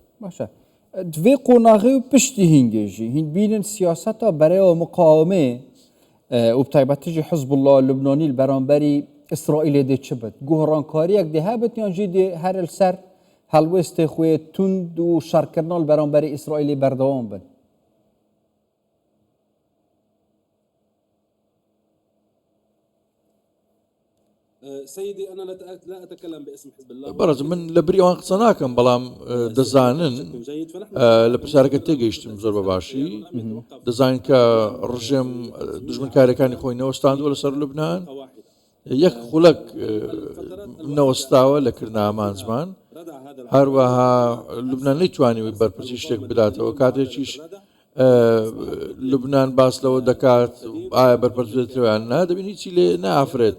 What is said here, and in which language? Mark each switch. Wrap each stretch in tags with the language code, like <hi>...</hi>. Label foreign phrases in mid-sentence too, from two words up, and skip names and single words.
<ku>باشە دوێ قۆناغی و پشتی هینگێژی هین بینن سیاسەتە بەرەیەوە مقاومێ و بتایبەتیژی حزب الله لوبنانی بەرامبەری ئیسرائیلێ دێ چ بێت گۆڕانکاریەک دێ هەبێت یانژی دێ هەر سەر هەڵوێستێ خوێ توند و شەڕکردنەوە بەرامبەری ئیسرائیلی بەردەوام بن.</ku> <ar>سيدي أنا لا أتكلم باسم حزب الله</ar> <ckb>بەڕێز من لە بری ئەوان قسە ناکەم بەڵام دەزانن لە پرسیارەکە تێگەیشتم زۆر بەباشی دەزانین کە ڕژێم دژمنکاریەکانی خۆی نەوەستاندووە لەسەر لوبنان یەک خولەک نەوەستاوە لە کردنامان زمان هەروەها لوبنان نەیتوانیوی بەرپرسی شتێک بداتەوە کاتێکیش لوبنان باس لەوە دەکات ئایا بەرپرسێتەوەیان نا دەبین هیچی لێ نائافرێت.</ckb>